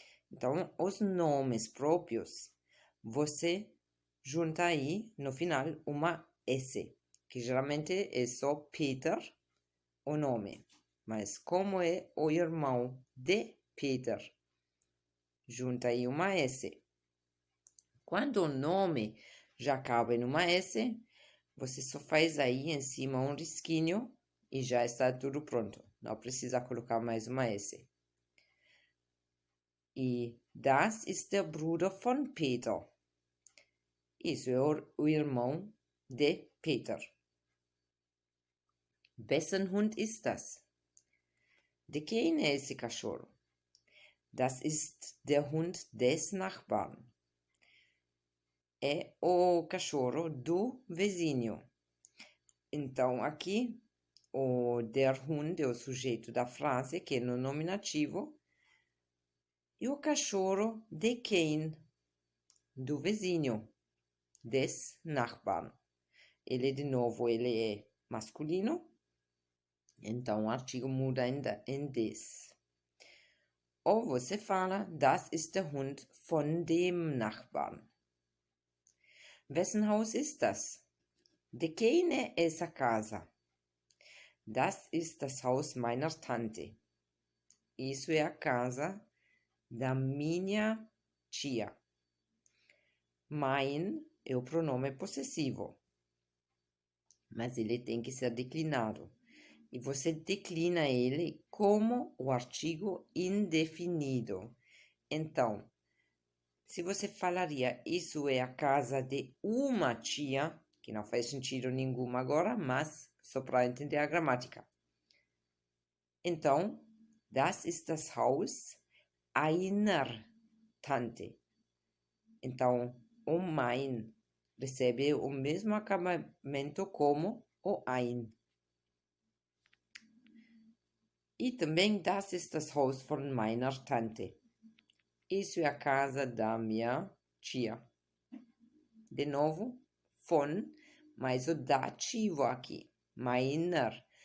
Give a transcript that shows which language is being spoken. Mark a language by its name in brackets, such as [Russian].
[Portuguese] Então, os nomes próprios, você junta aí, no final, uma S, que geralmente é só Peter, o nome. Mas como é o irmão de Peter. Junta aí uma S. Quando o nome já acaba em uma S, você só faz aí em cima um risquinho e já está tudo pronto. Não precisa colocar mais uma S. [German] E das ist der Bruder von Peter. [Portuguese] Isso é o irmão de Peter. [German] Wessen Hund ist das? [Portuguese] De quem é esse cachorro? [German] Das ist der Hund des Nachbarn. [Portuguese] É o cachorro do vizinho. Então, aqui, o der Hund é o sujeito da frase, que é no nominativo. E o cachorro de quem? Do vizinho. [German] Des Nachbarn. [Portuguese] Ele, de novo, ele é masculino. Então, o artigo muda em des. Ou você fala, [German] das ist der Hund von dem Nachbarn. Wessen Haus ist das? [Portuguese] De quem é essa casa? [German] Das ist das Haus meiner Tante. [Portuguese] Isso é a casa da minha tia. Mein é o pronome possessivo, mas ele tem que ser declinado. E você declina ele como o artigo indefinido. Então, se você falaria, isso é a casa de uma tia, que não faz sentido nenhum agora, mas só para entender a gramática. Então, [German] das ist das Haus einer Tante. [Portuguese] Então, o mein recebe o mesmo acabamento como o ein. E também, [German] das ist das Haus von meiner Tante. [Portuguese] Isso é a casa da minha tia. De novo, von, mas o dativo aqui, meiner.